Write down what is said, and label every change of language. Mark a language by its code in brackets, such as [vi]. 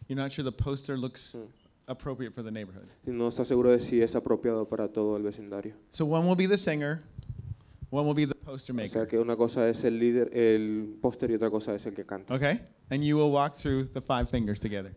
[en] You're not sure the poster looks appropriate for the neighborhood. [es] No estás seguro de si es apropiado para todo el vecindario. [en] So one will be the singer, one will be the poster maker. [es] O sea que una cosa es el líder, el póster, y otra cosa es el que canta. [en] Okay, and you will walk through the five fingers together.